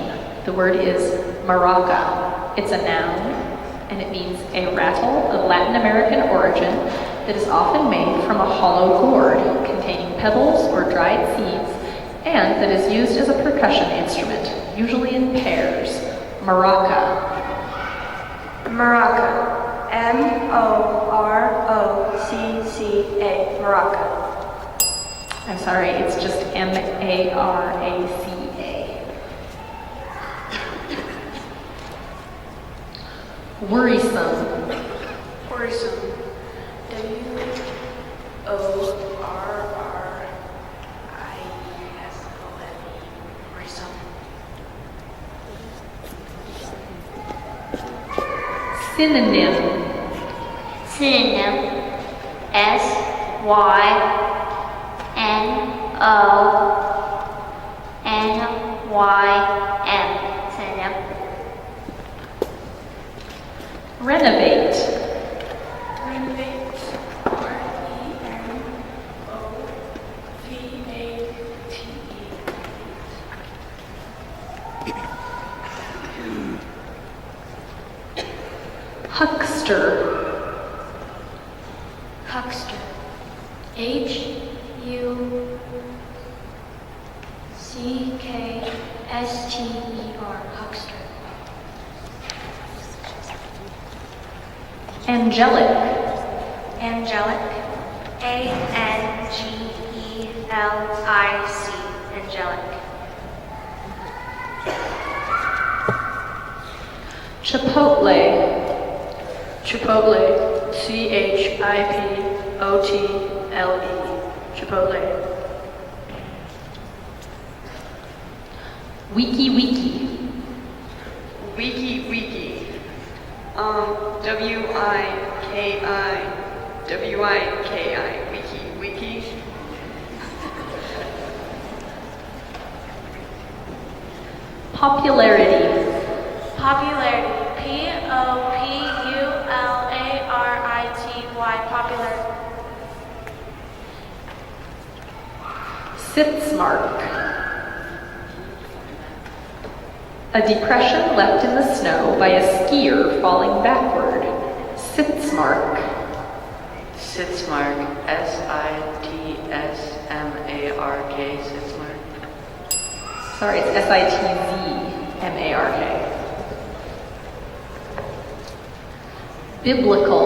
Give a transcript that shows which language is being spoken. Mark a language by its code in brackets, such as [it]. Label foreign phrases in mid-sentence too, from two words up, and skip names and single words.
[en] The word is maraca. It's a noun, and it means a rattle of Latin American origin that is often made from a hollow gourd containing pebbles or dried seeds, and that is used as a percussion instrument, usually in pairs. Maraca. Maraca. M-O-R-O-C-C-A. Maraca. I'm sorry, it's just M-A-R-A-C-A. Worrisome. Worrisome. W-O-R-R-I-S-O-M-E. Worrisome. Synonym. Synonym. S-Y-N-O-N-Y-M. Synonym. Renovate. Renovate. R-E-N-O-V-A-T-E. Huckster. Huckster. H-U-C-K-S-T-E-R. Huckster. Angelic. Angelic. A-N-G-E-L-I-C. Angelic. Chipotle. Chipotle. C-H-I-P-O-T-L-E. Chipotle. Wiki Wiki. Wiki Wiki. W-I-K-I. W-I-K-I. Wiki Wiki. Popularity. Popularity. P-O-P-U-L-A-R-I-T-Y. Popularity. Sitzmark. A depression left in the snow by a skier falling backward. Sitzmark. Sitzmark. S-I-T-S-M-A-R-K. Sitzmark. Sorry, it's S-I-T-Z-M-A-R-K. Biblical.